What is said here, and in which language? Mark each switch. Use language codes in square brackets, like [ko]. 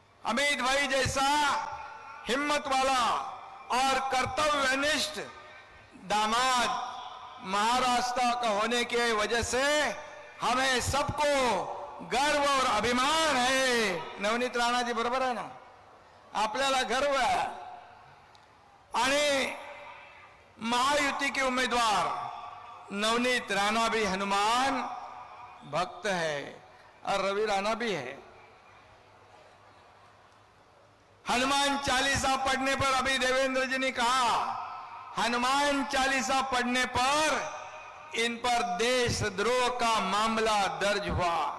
[hi] अमित भाई जैसा हिम्मत वाला और कर्तव्यनिष्ठ दामाद महाराष्ट्र का होने की वजह से हमें सबको गर्व और अभिमान है। [mr] नवनीत राणा जी बरोबर आहे ना, आपल्याला गर्व आहे। [hi] आणि महायुति के उम्मीदवार नवनीत राणा भी हनुमान भक्त है और रवि राणा भी है। हनुमान चालीसा पढ़ने पर अभी देवेंद्र जी ने कहा, हनुमान चालीसा पढ़ने पर इन पर देशद्रोह का मामला दर्ज हुआ।